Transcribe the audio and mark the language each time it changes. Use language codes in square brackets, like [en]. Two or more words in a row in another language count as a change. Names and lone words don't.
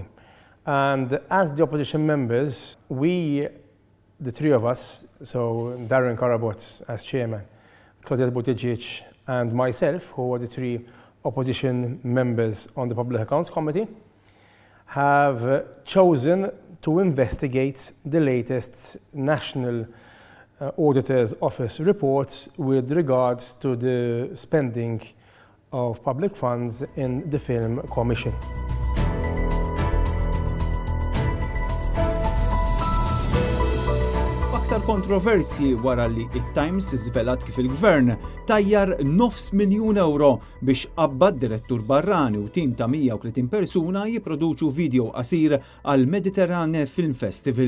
[en] And as the opposition members, we, the three of us, so Darren Karabot as chairman, Claudette Buttigieg and myself, who are the three opposition members on the Public Accounts Committee, have chosen to investigate the latest National Auditor's Office reports with regards to the spending of public funds in the Film Commission. [mt] Aktar kontroversji wara li it-Times żvelat kif il-Gvern tajjar €500,000 biex qabbad direttur barrani u tim ta' 130 persuna jipproduċu video qasir għal Mediterranean Film Festival.